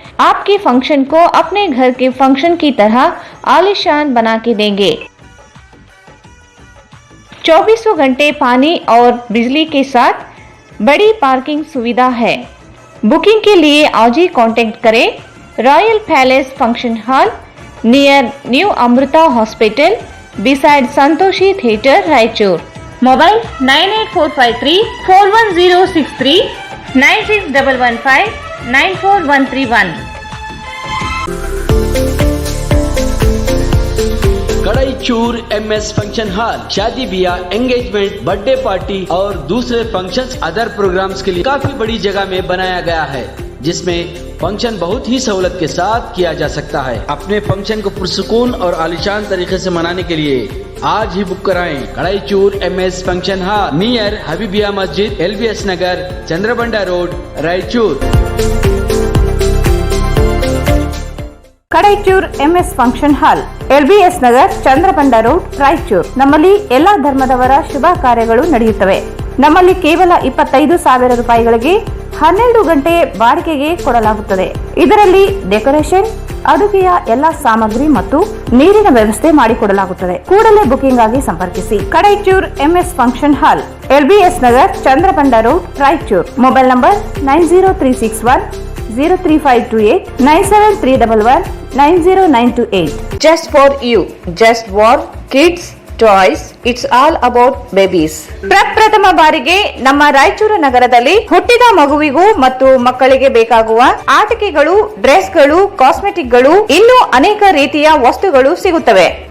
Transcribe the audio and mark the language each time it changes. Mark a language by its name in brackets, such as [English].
[Hindi] आपके फंक्शन को अपने घर के फंक्शन की तरह आलीशान बना के देंगे। 24 घंटे पानी और बिजली के साथ बड़ी पार्किंग सुविधा है। बुकिंग के लिए आज ही कांटेक्ट करें royal palace function hall, [English] Near new Amrutha hospital beside Santoshi theatre Raichur. [Kannada] Mobile 98453 41063 96115 94131. [Hindi] Kadaichur MS function hall शादी ब्याह, एंगेजमेंट, बर्थडे पार्टी और दूसरे फंक्शंस अदर प्रोग्राम्स के लिए काफी बड़ी जगह में बनाया गया है, जिसमें फंक्शन बहुत ही सहूलत के साथ किया जा सकता है। अपने फंक्शन को पुरसुकून और आलिशान तरीके से मनाने के लिए आज ही बुक कराएं। Kadaichur MS function hall near Habibiya मस्जिद, LBS नगर, Chandrabanda road, Raichur. [Kannada] Kadaichur MS function hall, LBS Nagar, Chandrabanda road, Raichur. ನಮ್ಮಲ್ಲಿ ಎಲ್ಲಾ ಧರ್ಮದವರ ಶುಭ ಕಾರ್ಯಗಳು ನಡೆಯುತ್ತವೆ. ನಮ್ಮಲ್ಲಿ ಕೇವಲ 25,000 ರೂಪಾಯಿಗಳಿಗೆ 12 ಗಂಟೆ ಬಾಡಿಗೆಗೆ ಕೊಡಲಾಗುತ್ತದೆ. ಇದರಲ್ಲಿ ಡೆಕೋರೇಷನ್, ಅಡುಗೆಯ ಎಲ್ಲಾ ಸಾಮಗ್ರಿ ಮತ್ತು ನೀರಿನ ವ್ಯವಸ್ಥೆ ಮಾಡಿಕೊಡಲಾಗುತ್ತದೆ. ಕೂಡಲೇ ಬುಕಿಂಗ್ ಆಗಿ ಸಂಪರ್ಕಿಸಿ. Kadaichur MS function hall, LBS Nagar, Chandrabanda road, Raichur. Mobile number 90361 03528 97311 90928. [English] Just for you, just for kids toys, it's all about babies. [Kannada] ಪ್ರಪ್ರಥಮ ಬಾರಿಗೆ ನಮ್ಮ ರಾಯಚೂರು ನಗರದಲ್ಲಿ ಹುಟ್ಟಿದ ಮಗುವಿಗೂ ಮತ್ತು ಮಕ್ಕಳಿಗೆ ಬೇಕಾಗುವ ಆಟಿಕೆಗಳು, ಡ್ರೆಸ್ಗಳು, ಕಾಸ್ಮೆಟಿಕ್ಗಳು, ಇನ್ನೂ ಅನೇಕ ರೀತಿಯ ವಸ್ತುಗಳು ಸಿಗುತ್ತವೆ.